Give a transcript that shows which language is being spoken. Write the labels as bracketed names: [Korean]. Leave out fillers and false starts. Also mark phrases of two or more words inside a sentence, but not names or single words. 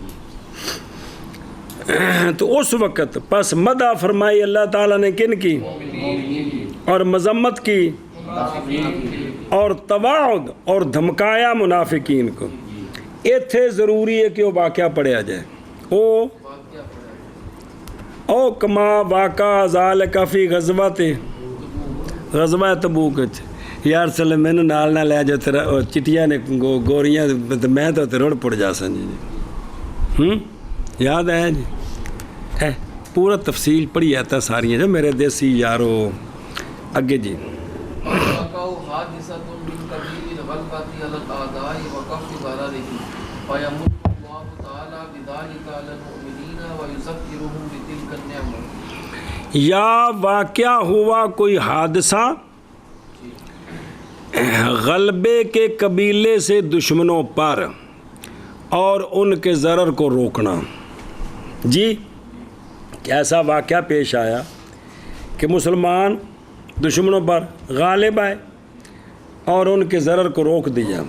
[Urdu] تو اس وقت پس مدح فرمائی اللہ تعالیٰ نے کن کی اور مذمت کی اور تواعد اور دھمکایا منافقین کو. [Punjabi] ایتھے ضروری ہے کہ وہ واقعہ پڑھیا جائے. [Arabic] او کما واقع ذالک فی غزوہ تبوک. [Punjabi] یار چلے مینوں نال نہ لے جا تیرا چٹیاں نے گوریاں میں تو رڑ پڑ جا سن. جی یاد ہے جی ہے پورا تفصیل پڑھی آتا ساری جو میرے دیسی یارو اگے جی [Arabic] وقعوا حادثة من قبيل الغلبة على الأعداء وكف ضررهم فيمن الله تعالى بذلك على المؤمنين ويذكرهم بتلك النعمة. [Urdu] یا واقعہ ہوا کوئی حادثہ غلبے کے قبیلے سے دشمنوں پر اور ان کے ضرر کو روکنا. جی ایسا واقعہ پیش آیا کہ مسلمان دشمنوں پر غالب آئے اور ان کے ضرر کو روک دیا.